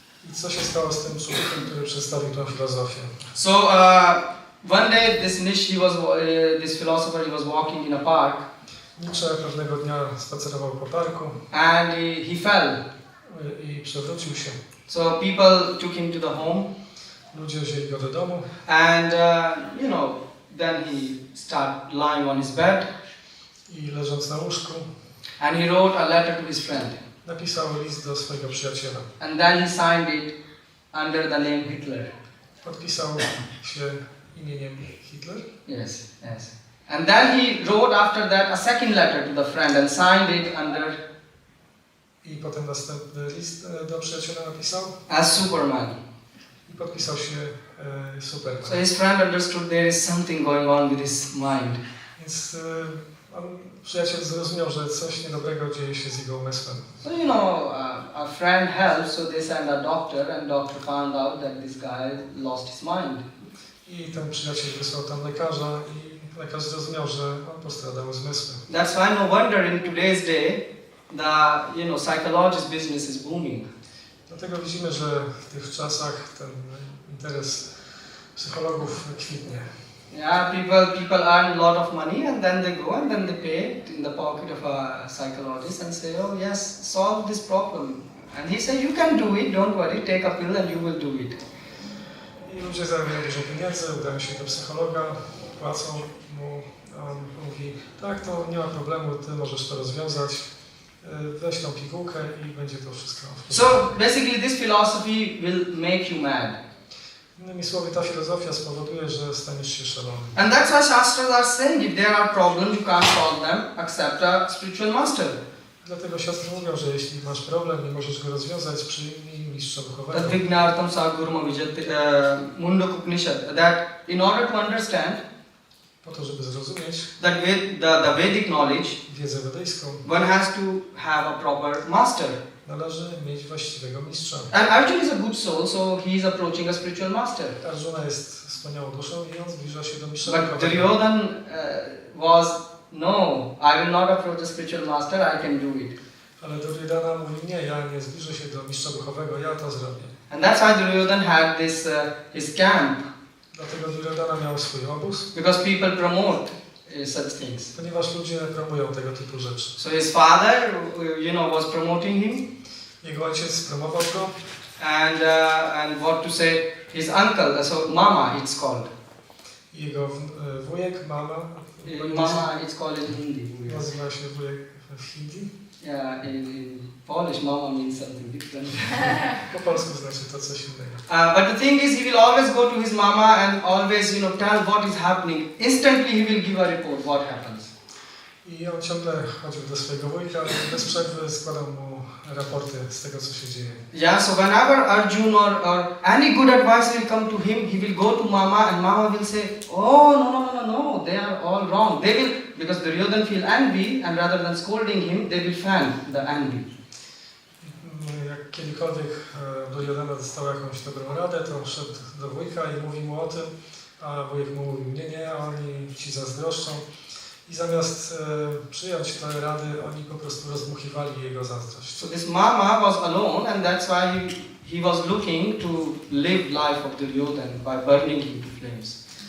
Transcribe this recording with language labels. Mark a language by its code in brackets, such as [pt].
[pl] I co się stało z tym człowiekiem, który przedstawił tą filozofię? [en] So one day this philosopher, he was walking in a park. [pl] Nietzsche pewnego dnia spacerował po parku [en] And he fell. [pl] I przewrócił się. [en] So people took him to the home. [pl] Ludzie wzięli go do domu. [en] And then he started lying on his bed. [pl] I leżąc na łóżku. [en] And he wrote a letter to his friend. [pl] Napisał list do swojego przyjaciela. [en] And then he signed it under the name Hitler. [pl] Podpisał się imieniem Hitler. [en] Yes. And then he wrote after that a second letter to the friend and signed it under. [pl] I potem następny list do przyjaciela napisał. [en] As Superman. [pl] I podpisał się Superman. [en] So his friend understood there is something going on with his mind. [pl] Więc przyjaciel zrozumiał, że coś niedobrego dzieje się z jego umysłem. [en] So a friend helped, so they sent a doctor, and doctor found out that this guy lost his mind. [pl] I ten przyjaciel wysłał tam lekarza i lekarz zrozumiał, że on postradał zmysły. [en] That's why no wonder in today's day the psychologist business is booming. [pl] Dlatego widzimy, że w tych czasach ten interes psychologów kwitnie. [en] Yeah, people earn a lot of money and then they go and then they pay it in the pocket of a psychologist and say, oh yes, solve this problem. And he says, you can do it, don't worry, take a pill and you will do it. [pl] I ludzie zarabiają dużo pieniędzy, udają się do psychologa, płacą mu, a on mówi, tak, to nie ma problemu, ty możesz to rozwiązać, weź tą pigułkę i będzie to wszystko. [en] So basically this philosophy will make you mad. [pl] Innymi słowy, ta filozofia spowoduje, że staniesz się szalony. [en] And that's why Shastras are saying, if there are problems, you can't solve them, accept a spiritual master. [pl] Dlatego siostry mówią, że jeśli masz problem, nie możesz go rozwiązać, przyjmij mistrza duchowego. [sa] Tadvignartam sagurma vijati munduk Upanishad. [en] That in order to understand [pl] Po to, żeby zrozumieć [en] that the Vedic knowledge, [pl] wiedzę wedyjską, [en] one has to have a proper master. [pl] należy mieć właściwego mistrza. [en] And Arjuna is a good soul, so he is approaching a spiritual master. [pl] Arjuna jest wspaniałą duszą i on zbliża się do mistrza [en] But [pl] duchowego. [en] Duryodhan was, no, I will not approach a spiritual master, I can do it. [pl] Ale Duryodhana mówi, nie, ja nie zbliżę się do mistrza duchowego, ja to zrobię. [en] And that's why Duryodhan had this his camp. [pl] Dlatego Duryodhana miał swój obóz, [en] Because people promote such things. [pl] ponieważ ludzie promują tego typu rzeczy. [en] So his father, was promoting him, [pl] Jego ojciec promował go, [en] and what to say, his uncle, so Mama it's called. [pl] i jego wujek, mama, [en] Mama it's called in Hindi. [pl] nazywa się wujek w Hindi. [en] Yeah, in Polish, Mama means something different. [pl] Po polsku znaczy to coś innego. [en] But the thing is, he will always go to his mama and always, tell what is happening. Instantly, he will give a report what happens. [pl] I on ciągle chodził do swojego wujka i bez przerwy składał mu raporty z tego, co się dzieje. [en] Yeah, so whenever Arjun or any good advice will come to him, he will go to Mama and Mama will say, oh, no, they are all wrong. They will, because Duryodhan feel envy and rather than scolding him, they will fan the envy. [pl] Jak kiedykolwiek Duryodhana dostał jakąś dobrą radę, to on szedł do wujka i mówił mu o tym, a wujek mu mówił, nie, oni ci zazdroszczą. I zamiast przyjąć te rady, oni po prostu rozdmuchiwali jego zazdrość. [en] So this Mama was alone and that's why he was looking to live life of Duryodhan by burning him to flames.